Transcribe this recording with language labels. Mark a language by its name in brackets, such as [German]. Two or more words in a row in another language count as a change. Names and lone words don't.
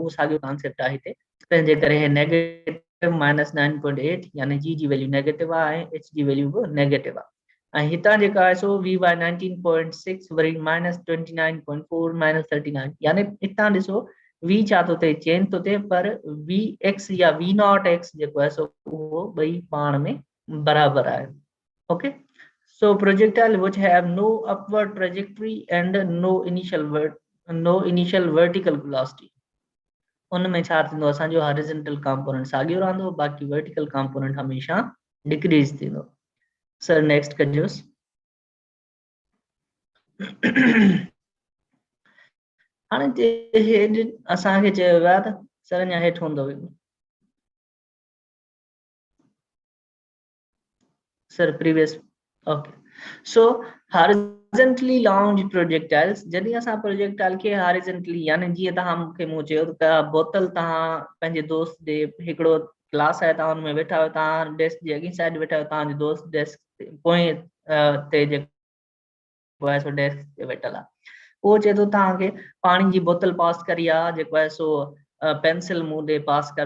[Sindhi] उहो साॻियो कॉन्सेप्ट आहे हिते. तंहिंजे करे हे नेगेटिव -9.8 यानी [English] g value negative [Sindhi] आहे ऐं एच जी वैल्यू बि नेगेटिव आहे. ऐं हितां जेका आहे सो [English] v by [Sindhi] 19.6 वरी -29.4 -39, यानी हितां ॾिसो वी छा थो थिए, चेंज थो थिए, पर [English] v x [Sindhi] या [English] v not x [Sindhi] जेको आहे सो उहो ॿई पाण में बराबरि आहे. [English] ओके, so projectile which have no upward trajectory and no initial vertical velocity, [Sindhi] उनमें छा थींदो, असांजो [English] horizontal component [Sindhi] साॻियो रहंदो, बाक़ी [English] vertical component [Sindhi] हमेशा डिक्रीज थींदो. [English] sir next [Sindhi] कजोसि. हाणे असांखे चयो वियो आहे त सर अञा हेठि हूंदो. [English] sir previous. okay, so horizontally launched projectiles, [Sindhi] जॾहिं असां प्रोजेक्टाइल खे हॉरिजॉन्टली, यानी जीअं तव्हां मूंखे मूं चयो त बोतल तव्हां पंहिंजे दोस्त जे, हिकिड़ो क्लास आहे तव्हां हुन में वेठा आहियो, तव्हां डेस्क जे अॻी साइड वेठा आहियो, तव्हांजो दोस्त डेस्क पोएं ते जेको आहे सो डेस्क ते वेठल आहे. उहो चए थो तव्हांखे पाणी जी बोतल पास करी आहे, जेको आहे सो पेंसिल मूं ॾे पास कर.